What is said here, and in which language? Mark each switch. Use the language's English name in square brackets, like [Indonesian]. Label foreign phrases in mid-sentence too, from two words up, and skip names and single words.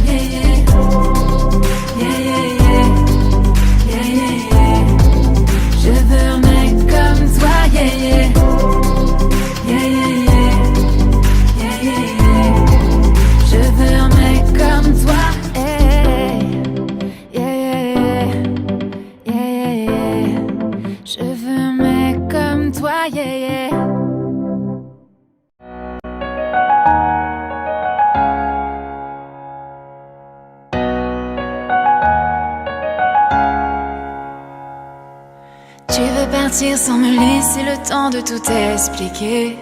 [English] Yeah, yeah. Yeah, yeah, yeah. Yeah, yeah, yeah. [French] Je veux un mec comme toi, [English] yeah, yeah. Yeah, yeah, yeah. Yeah, yeah, yeah. [French] Je veux un mec comme toi, hey. [English] Yeah, yeah, yeah. Yeah, yeah, yeah. [French] Je veux un mec comme toi, [English] yeah, yeah. [French] Tu veux partir sans me laisser le temps de tout expliquer.